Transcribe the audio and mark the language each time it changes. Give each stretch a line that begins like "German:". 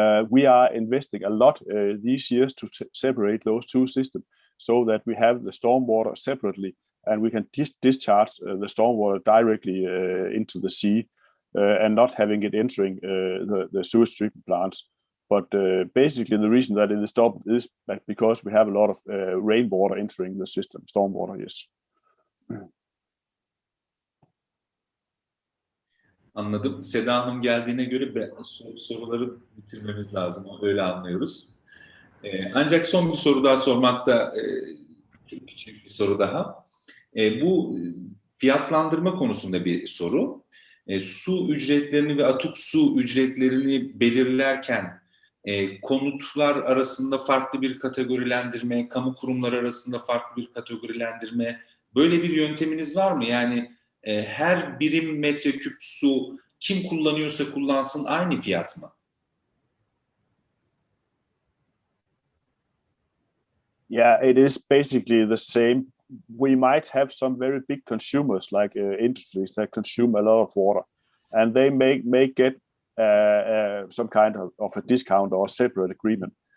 English: We are investing a lot these years to separate those two systems so that we have the stormwater separately and we can discharge the stormwater directly into the sea and not having it entering the sewage treatment plants. But basically the reason that it is stopped is because we have a lot of rainwater entering the system, stormwater, yes.
Turkish: Anladım. Seda Hanım geldiğine göre soruları bitirmemiz lazım. Öyle anlıyoruz. Ancak son bir soru daha sormakta, çok küçük bir soru daha. Bu fiyatlandırma konusunda bir soru. Su ücretlerini ve atık su ücretlerini belirlerken konutlar arasında farklı bir kategorilendirme, kamu kurumları arasında farklı bir kategorilendirme, böyle bir yönteminiz var mı? Yani her birim metreküp su kim kullanıyorsa kullansın aynı fiyat mı?
English: Yeah, it is basically the same. We might have some very big consumers like industries that consume a lot of water, and they may get some kind of a discount or a separate agreement.